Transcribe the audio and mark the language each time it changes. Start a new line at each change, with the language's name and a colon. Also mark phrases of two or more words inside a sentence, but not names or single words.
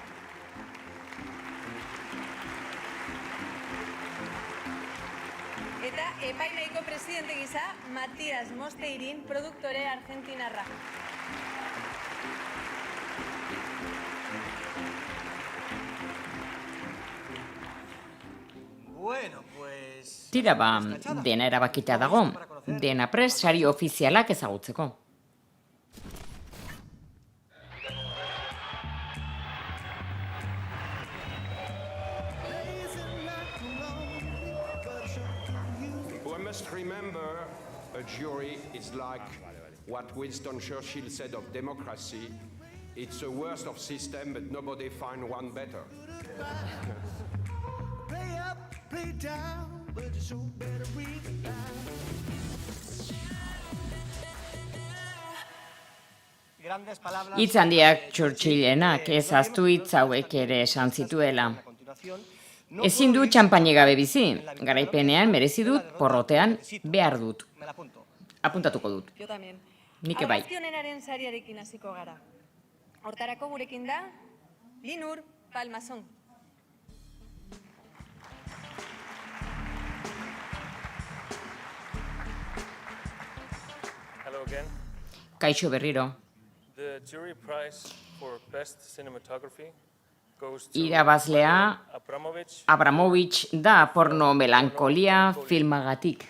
Basque: Eta epaimaiko presidente gisa, Matias Mosteirin, produktore argentinarra. Tira dena erabakita dago, dena prest sari ofizialak ezagutzeko.
English: We must remember a jury is like what Winston Churchill said of democracy. It's the worst of system, but nobody find one better. Play up, play down, but you sure better read it
Basque: Hitz handiak Churchillenak, ez ahaztu hitz hauek ere esan zituela. Ezin du txampaini gabe bizi, garaipenean merezi dut, porrotean behar dut. Apuntatuko dut. Nik bai. Argazki honenaren sariarekin hasiko gara. Hortarako gurekin da, Linur Palmason.
English: Hello again.
Basque: Kaixo berriro.
English: The jury prize for best cinematography goes to
Basque: Irabazlea Abramovich da porno melankolia filmagatik.